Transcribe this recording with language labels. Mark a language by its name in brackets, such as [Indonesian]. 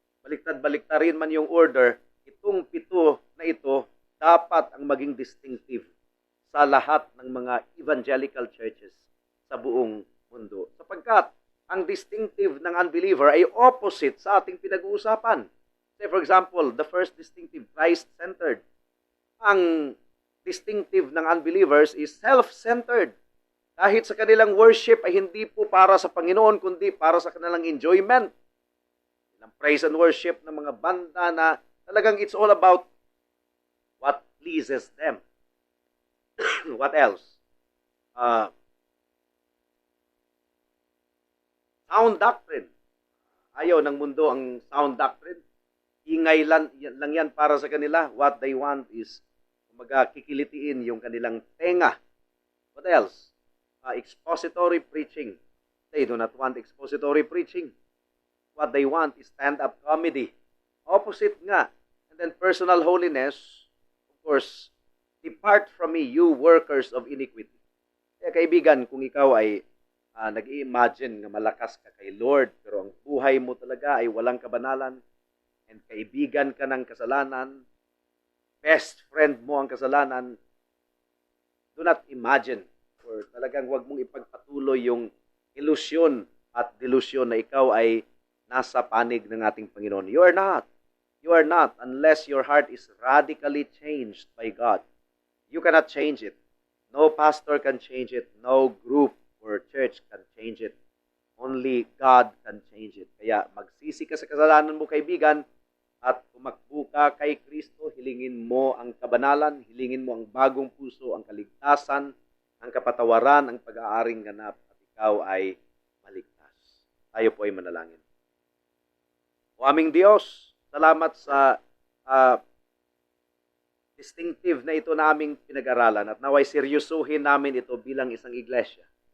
[Filipino] baliktad-baliktarin man yung order, itong 7 na ito dapat ang maging distinctive sa lahat ng mga evangelical churches sa buong mundo. Sapagkat ang distinctive ng unbeliever ay opposite sa ating pinag-uusapan. [English] Say for example, the first distinctive, Christ-centered. [Filipino] Ang distinctive ng unbelievers [English] is self-centered. [Filipino] Kahit sa kanilang worship ay hindi po para sa Panginoon, kundi para sa kanilang enjoyment. Ilang praise and worship ng mga banda na talagang [English] it's all about what pleases them. What else? Sound doctrine. [Filipino] Ayaw ng mundo ang sound doctrine. Ingay lang yan para sa kanila. [English] What they want is [Filipino] kikilitiin yung kanilang tenga. [English] What else? Expository preaching. They do not want expository preaching. What they want is stand-up comedy. Opposite nga. And then personal holiness, of course, depart from me, you workers of iniquity. [Filipino] Kaya kaibigan, kung ikaw ay nag-i-imagine na malakas ka kay Lord, pero ang buhay mo talaga ay walang kabanalan, and kaibigan ka ng kasalanan, best friend mo ang kasalanan, [English] do not imagine, [Filipino] or talagang huwag mong ipagpatuloy yung ilusyon at delusyon na ikaw ay nasa panig ng ating Panginoon. [English] You are not. You are not unless your heart is radically changed by God. You cannot change it. No pastor can change it. No group or church can change it. Only God can change it. [Filipino] Kaya magsisi ka sa kasalanan mo, kaibigan, at tumakbo ka kay Kristo, hilingin mo ang kabanalan, hilingin mo ang bagong puso, ang kaligtasan, ang kapatawaran, ang pag-aaring ganap, at ikaw ay maligtas. Tayo po ay manalangin. O aming Diyos, salamat sa distinctive na ito naming pinag-aralan at naway seryosuhin namin ito bilang isang iglesia.